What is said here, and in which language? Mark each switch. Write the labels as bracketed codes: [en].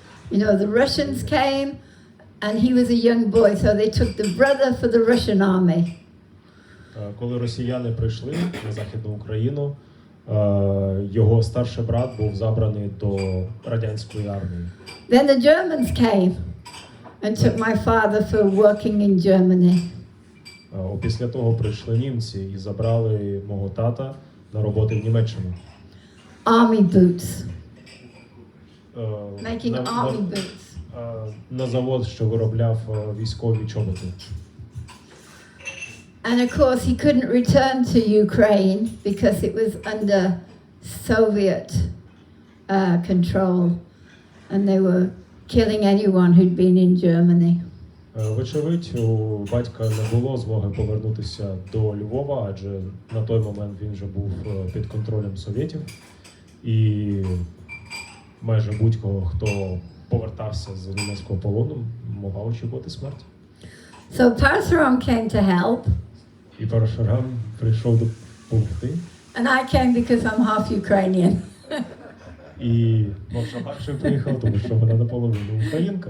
[en] You know, the Russians came, and he was a young boy, so they took the brother for the Russian army. [uk] Коли росіяни прийшли на Західну Україну, його старший брат був забраний до радянської армії. [en] Then the Germans came and took my father for working in Germany. [uk] Після того прийшли німці і забрали мого тата на роботи в Німеччину. [en] Army boots. Making army boots. [uk] На завод, що виробляв військові чоботи. [en] And of course he couldn't return to Ukraine because it was under Soviet control and they were killing anyone who'd been in Germany. [uk] Вочевидь, у батька не було змоги повернутися до Львова, адже на той момент він вже був під контролем совєтів. І майже будь-кого, хто повертався з німецького полону, могла очікувати смерть. [en] So Parasuram came to help. [uk] І Парашурам прийшов допомогти. [en] And I came because I'm half Ukrainian. [uk] І Мокша перший приїхав, тому що вона наполовину українка.